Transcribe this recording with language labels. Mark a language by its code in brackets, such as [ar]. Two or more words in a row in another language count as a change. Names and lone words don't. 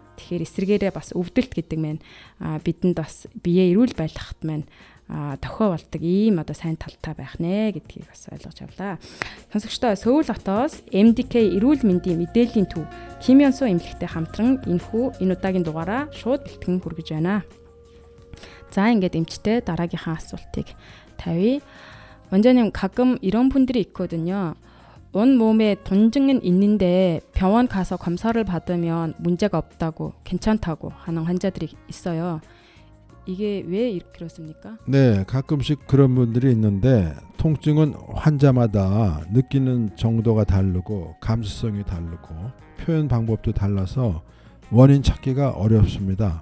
[mn] Тэгэхээр эсвэргээрээ бас өвдөлт гэдэг маань бидэнд бас биеэ эрүүл байлгахад маань дохио болдог ийм одоо сайн талтай байх нэ гэдгийг бас ойлгож авлаа. Сонсогчдоо Сөүл хотоос MDK эрүүл мэндийн мэдээллийн төв Ким Ён Су эмнэлэгтэй хамтран энэ удаагийн дугаараа шууд бэлтгэн хүргэж байна. За ингээд эмчтэй дараагийнхаа асуултыг тавья. [ko] 먼저는 가끔 이런 분들이 있거든요. 온 몸에 통증은 있는데 병원 가서 검사를 받으면 문제가 없다고 괜찮다고 하는 환자들이 있어요. 이게 왜 그렇습니까? 네, 가끔씩 그런 분들이 있는데 통증은 환자마다 느끼는 정도가 다르고 감수성이 다르고 표현 방법도 달라서 원인 찾기가 어렵습니다.